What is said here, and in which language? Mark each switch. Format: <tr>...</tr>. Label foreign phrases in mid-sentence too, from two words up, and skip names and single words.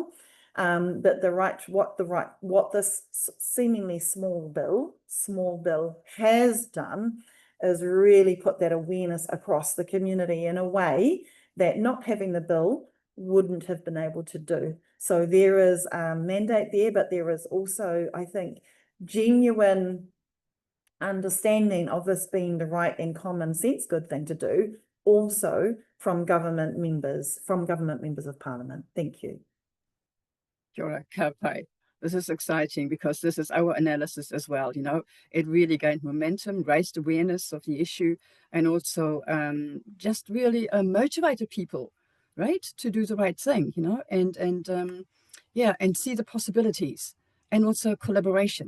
<en>But what this seemingly small bill has done is really put that awareness across the community in a way that not having the bill wouldn't have been able to do. So there is a mandate there, but there is also, I think, genuine understanding of this being the right and common sense good thing to do, also from government members of Parliament. Thank you.</en> <mi>Kia ora, ka pai.</mi> <en>This is exciting because this is our analysis as well. You know, it really gained momentum, raised awareness of the issue, and also just really motivated people, right, to do the right thing. You know, and see the possibilities, and also collaboration.</en>